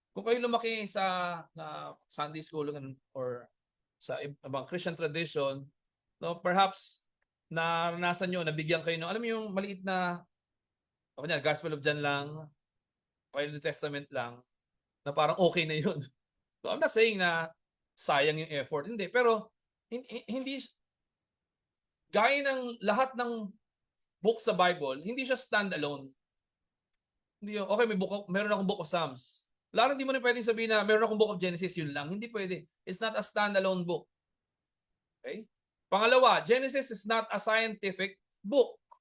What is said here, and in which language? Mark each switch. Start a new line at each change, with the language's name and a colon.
Filipino: Kung kayo lumaki sa Sunday school or sa ibang Christian tradition, no, perhaps naranasan nyo, nabigyan kayo ng, alam mo yung maliit na, Gospel of John lang, o New Testament lang, na parang okay na yun.
English: So I'm not saying
Filipino: na sayang yung effort. Hindi. Pero hindi, gaya ng lahat ng book sa Bible, hindi siya standalone. Hindi yung, okay, meron akong book of Psalms. Wala rin, di mo na pwedeng sabihin na meron akong book of Genesis, yun lang. Hindi pwede.
English: It's not a standalone book. Okay? Pangalawa, Genesis is not a scientific book.